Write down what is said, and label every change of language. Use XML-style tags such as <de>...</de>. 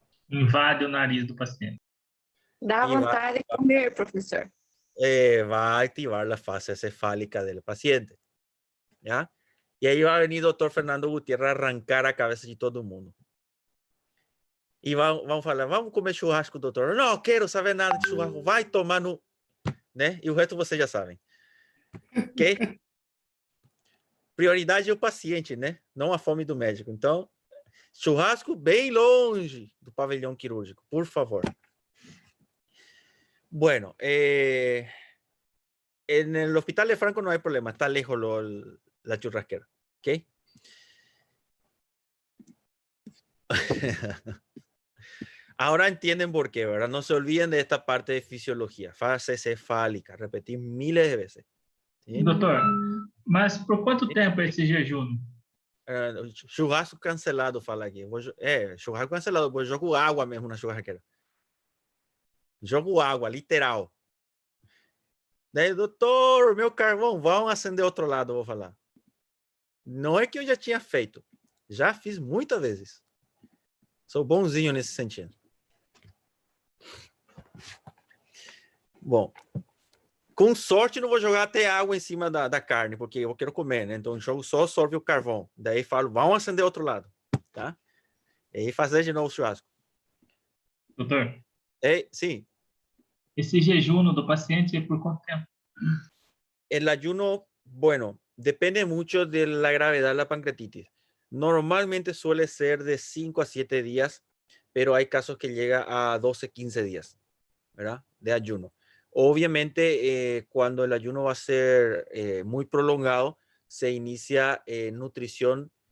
<pt>Invade o nariz do paciente. Dá vontade de comer, professor.</pt> <es>Va a activar la fase cefálica del paciente. ¿Ya? Y ahí va a venir doctor Fernando Gutiérrez a arrancar a cabeza de todo el mundo.</es> <pt>E vão falar, vamos comer churrasco, doutor. Não quero saber nada de churrasco. Vai tomar no... Né? E o resto vocês já sabem. Ok? Prioridade é o paciente, né? Não a fome do médico. Então, churrasco bem longe do pavilhão quirúrgico, por favor.</pt> <es>Bueno, en el hospital de Franco no hay problema. Está lejos la churrasquera. ¿Ok? Ahora entienden por qué, ¿verdad? No se olviden de esta parte de fisiología, fase cefálica, repetir miles de veces. ¿Sí?</es> <pt>Doutor, mas por quanto tempo esse jejum? Churrasco cancelado, fala aqui. Churrasco cancelado, eu jogo água mesmo na churrasqueira. Jogo água, literal. Daí, doutor, meu carvão, vão acender outro lado, eu vou falar. Não é que eu já tinha feito. Já fiz muitas vezes. Sou bonzinho nesse sentido. Bom, com sorte não vou jogar até água em cima da carne, porque eu quero comer, né? Então jogo só sorve o carvão. Daí falo, vamos acender outro lado, tá? E aí fazer de novo o churrasco. Doutor? Sim. Esse jejum do paciente é por quanto tempo?</pt> <es>El ayuno, bueno, depende mucho de la gravedad de la pancreatitis. Normalmente suele ser de 5 a 7 días, pero hay casos que llega a 12, 15 días, ¿verdad? De ayuno. Obviamente, cuando el ayuno va a ser muy prolongado, se inicia nutrición.</es>